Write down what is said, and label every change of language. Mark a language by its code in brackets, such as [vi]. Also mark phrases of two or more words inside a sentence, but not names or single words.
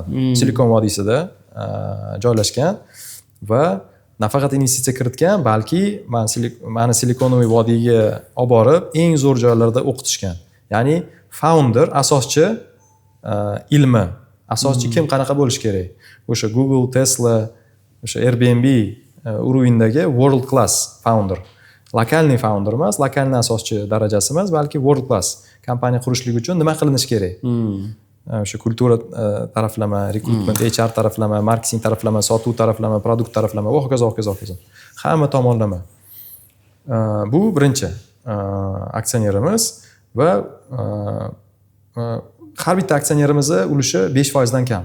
[uz] Silikon vodiysida joylashgan va nafaqat investitsiya kiritgan, balki mani Silikonoviy vodiyga olib borib, eng zo'r joylarda o'qitishgan. Ya'ni founder, asoschi ilmi, asoschi kim qanaqa bo'lish kerak? O'sha Google, Tesla, o'sha Airbnb uruvindagi [en] world class founder. [uz] Lokalniy founder emas, lokalniy asoschi darajasi emas, balki [en] world class [uz] kompaniya qurishlik uchun nima qilinish kerak? O'sha kultura taraflama, rekrutment, HR taraflama, marketing taraflama, sotuv taraflama, produkt taraflama va hokazo. Hamma tomonlama. Bu birinchi aksionerimiz va har bitta aksionerimizni ulushi 5% dan kam.